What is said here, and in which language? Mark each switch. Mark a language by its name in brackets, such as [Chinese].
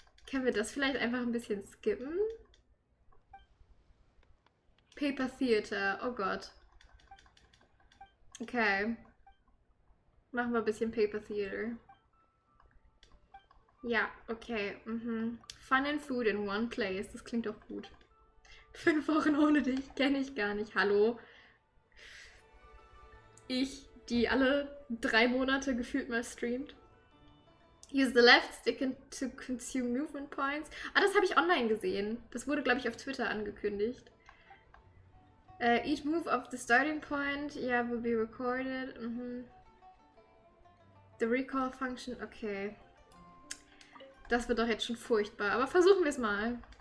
[German] Können wir das vielleicht einfach ein bisschen skippen? Paper Theater, oh Gott. Okay. Machen wir ein bisschen Paper Theater. Ja, okay. [English] Fun and Food in one place. [German] Das klingt doch gut. 5 Wochen ohne dich kenne ich gar nicht. Hallo? Ich, die alle 3 Monate gefühlt mal streamt. [English] Use the left stick to consume movement points. [German] Ah, das habe ich online gesehen. Das wurde, glaube ich, auf Twitter angekündigt. [English] Each move of the starting point, yeah, will be recorded. The recall function, okay. [German] Das wird doch jetzt schon furchtbar, aber versuchen wir es mal.